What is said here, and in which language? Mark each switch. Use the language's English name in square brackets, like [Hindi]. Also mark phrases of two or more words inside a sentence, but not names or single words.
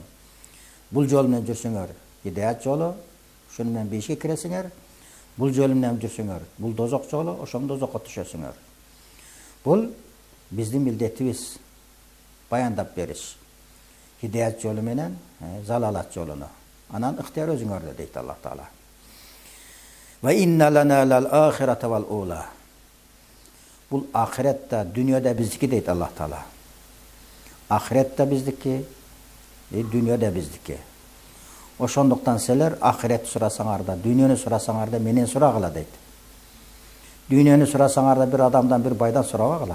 [Kyrgyz] Бул жол менен жүрсөңөр, хидаят жолу, шуну менен бейишке киресиңер. Бул жол менен жүрсөңөр, бул дозок жолу, ошондо дозокко түшөсүңөр. Бул биздин милдетибиз баяндап бериш. Хидаят жолу менен залалат жолуну. Анан ыктыяр өзүңөрдө дейт Аллах Таала. [Arabic] وإن لنا للآخرة والأولى. [Kyrgyz] Бул ахиретте, дүйнөдө биздики дейт Аллах Таала. Ахиретте биздики, дүйнөдө биздики. Ошондуктан силер ахирет сурасаңар да, дүйнөнү сурасаңар да менен сурагыла дейт. Дүйнөнү сурасаңар да бир адамдан, бир байдан сурабагыла.